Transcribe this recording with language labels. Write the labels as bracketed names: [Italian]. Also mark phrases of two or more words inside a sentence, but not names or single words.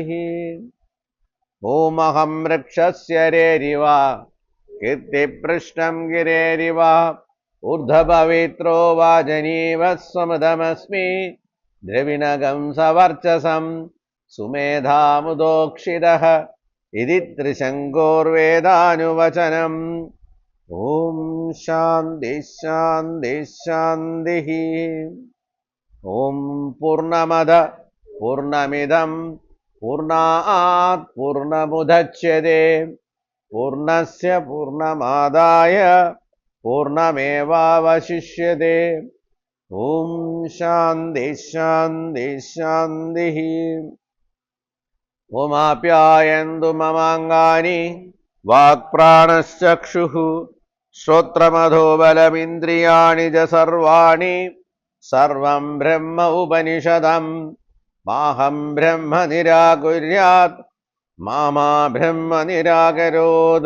[Sanskrit] ഓം അഹം വൃക്ഷസ്യ രേരിവ കീർത്തിപൃഷ്ടം ഗിരേരിവ ഊർധ്വപവിത്രോ വാജനീവ സ്വമൃതമസ്മി ദ്രവിണഗം സവർച്ചസം സുമേധാമുദോക്ഷിതഃ ഇതി ത്രിശങ്കോർവേദാനുവചനം. ഓം ശാന്തി ശാന്തി ശാന്തി. ഓം പൂർണ്ണമദ പൂർണ്ണമിദം പൂർണ്ണാത് പൂർണ്ണമുദച്യത്തെ പൂർണ്ണസ്യ പൂർണ്ണമാദായ പൂർണ്ണമേവാവശിഷ്യത്തെ. ഓം ശാന്തി ശാന്തി ശാന്തി. ഓമാപ്യായന്തു മമാംഗാനി വാക്പ്രാണശ്ചക്ഷുഃ ശ്രോത്രമധോ ബലമിന്ദ്രിയാണി ച സർവാണി സർവം ബ്രഹ്മ ഉപനിഷദം മാഹം ബ്രഹ്മ നിരാകുര്യാത് മാമാ ബ്രഹ്മ നിരാകരോത്.